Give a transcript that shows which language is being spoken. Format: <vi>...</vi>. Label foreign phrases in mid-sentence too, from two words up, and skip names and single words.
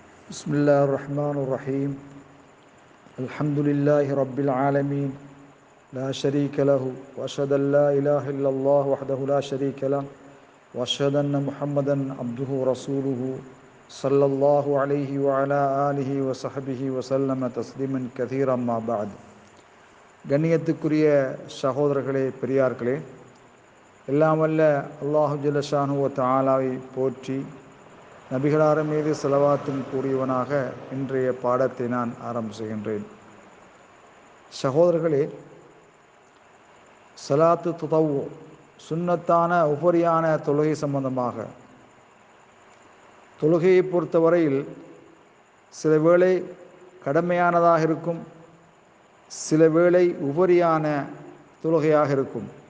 <ar>بسم الله الرحمن الرحيم الحمد لله رب العالمين لا شريك له وأشهد أن لا إله إلا الله وحده لا شريك له وأشهد أن محمدا عبده ورسوله صلى الله عليه وعلى آله وصحبه وسلم تسليما كثيرا ما بعد.</ar> <ta>கண்ணியத்துக்குரிய சகோதரர்களே, பெரியார்களே, எல்லாம் வல்ல</ta> <ar>الله جل شأنه تعالى</ar> <ta>போற்றி நபிகளார் மீது ஸலவாத்தும் கூறியவனாக இன்றைய பாடத்தை நான் ஆரம்பம் செய்கின்றேன். சகோதரர்களே,</ta> <ar>صلاة التطوع</ar> <ta>சுன்னத்தான உபரியான தொழுகை சம்பந்தமாக, தொழுகையை பொறுத்தவரையில் சில வேளை கடமையானதாக இருக்கும், சில வேளை உபரியான தொழுகையாக இருக்கும்.</ta>